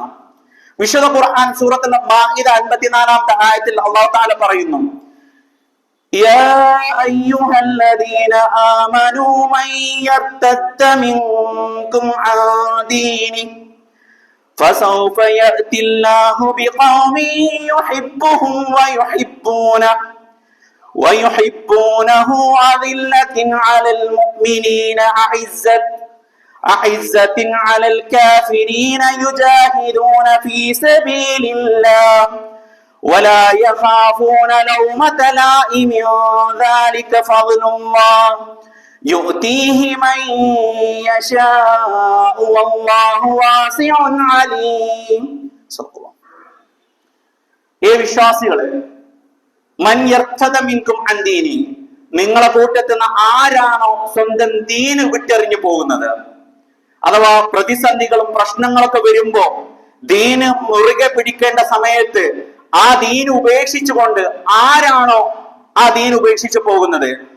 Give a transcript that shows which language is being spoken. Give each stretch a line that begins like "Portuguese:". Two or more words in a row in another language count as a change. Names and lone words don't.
Malayalam: വിശുദ്ധ ഖുർആൻ സൂറത്തുൽ മാഇദ 54-ാമത്തെ ആയത്തിൽ അല്ലാഹു തആല പറയുന്നു,
Arabic: يا أيها الذين آمنوا من يرتد منكم عن دينه فسوف يأتي الله بقوم يحبهم ويحبونه أذلة على المؤمنين أعزة على الكافرين يجاهدون في سبيل الله ولا يخافون لومة لائم ذلك فضل الله يؤتيه من يشاء والله واسع عليم.
Malayalam: ഏ വിശ്വാസികളെ,
Arabic: من يرتد منكم عن دينه,
Malayalam: നിങ്ങളെ കൂട്ടത്തിൽ നിന്ന് ആരാണോ സ്വന്തം ദീന് വിട്ടെറിഞ്ഞു പോകുന്നത്, അഥവാ പ്രതിസന്ധികളും പ്രശ്നങ്ങളൊക്കെ വരുമ്പോ ദീന് മുറുകെ പിടിക്കേണ്ട സമയത്ത് ആ ദീന് ഉപേക്ഷിച്ചുകൊണ്ട് ആരാണോ ആ ദീൻ ഉപേക്ഷിച്ചു പോകുന്നത്,